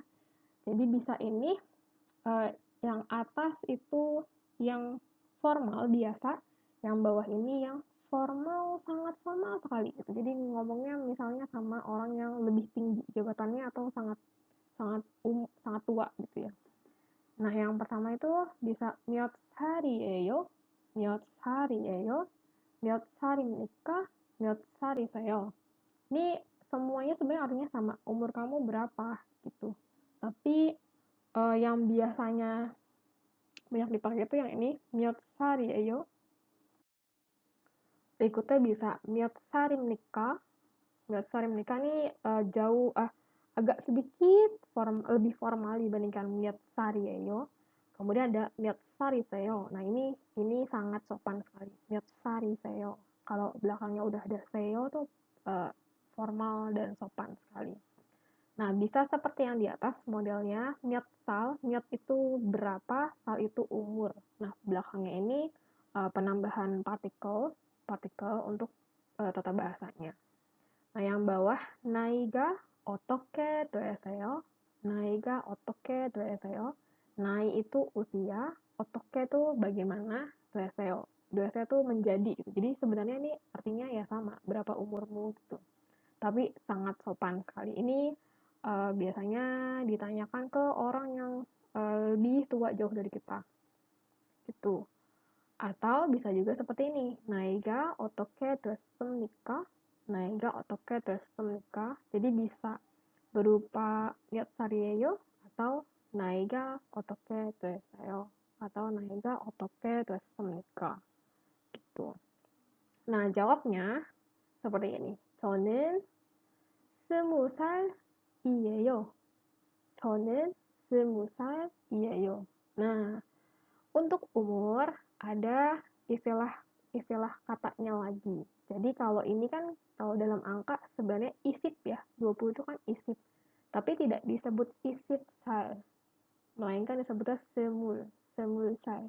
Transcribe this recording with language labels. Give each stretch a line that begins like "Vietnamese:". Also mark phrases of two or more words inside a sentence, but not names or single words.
Indonesian: Jadi bisa ini yang atas itu yang formal biasa, yang bawah ini yang formal, sangat formal sekali gitu. Jadi ngomongnya misalnya sama orang yang lebih tinggi jabatannya atau sangat sangat sangat tua gitu ya. Nah, yang pertama itu bisa
Korean: 몇 살이에요? 몇 살이에요? 몇 살입니까? 몇 살이세요?
Indonesian: Ini semuanya sebenarnya artinya sama, umur kamu berapa gitu. Tapi yang biasanya banyak dipakai itu yang ini,
Korean: 몇 살이에요?
Indonesian: Berikutnya bisa
Korean: 몇 살입니까? 몇 살입니까
Indonesian: ini agak sedikit lebih formal dibandingkan
Korean: 몇 살이에요.
Indonesian: Kemudian ada
Korean: 몇 살이세요.
Indonesian: Nah, ini sangat sopan sekali.
Korean: 몇 살이세요.
Indonesian: Kalau belakangnya udah ada seyo tuh formal dan sopan sekali. Nah, bisa seperti yang di atas modelnya,
Korean: 몇 살,
Indonesian: 몇 itu berapa, sal itu umur. Nah, belakangnya ini penambahan partikel untuk tata bahasanya. Nah, yang bawah,
Korean: 나이가 어떻게 되세요? 나이가 어떻게 되세요? 나이
Indonesian: itu usia,
Korean: 어떻게
Indonesian: itu bagaimana,
Korean: 되세요.
Indonesian: 되세요 itu menjadi gitu. Jadi sebenarnya ini artinya ya sama, berapa umurmu gitu. Tapi sangat sopan sekali. Ini biasanya ditanyakan ke orang yang lebih tua jauh dari kita, gitu. Atau bisa juga seperti ini,
Korean: 나이가 어떻게 됐습니까? 나이가 어떻게 됐습니까?
Indonesian: Jadi bisa berupa
Korean: 몇 살이에요? atau 나이가 어떻게 됐어요? atau 나이가 어떻게 됐습니까?
Indonesian: gitu. Nah, jawabnya seperti ini.
Korean: 저는 20살이에요. 저는 20살이에요.
Indonesian: Nah, untuk umur ada istilah katanya lagi. Jadi kalau ini kan kalau dalam angka sebenarnya isip ya. 20 itu kan isip. Tapi tidak disebut
Korean: 이십 살.
Indonesian: Melainkan disebutnya
Korean: 스물 살.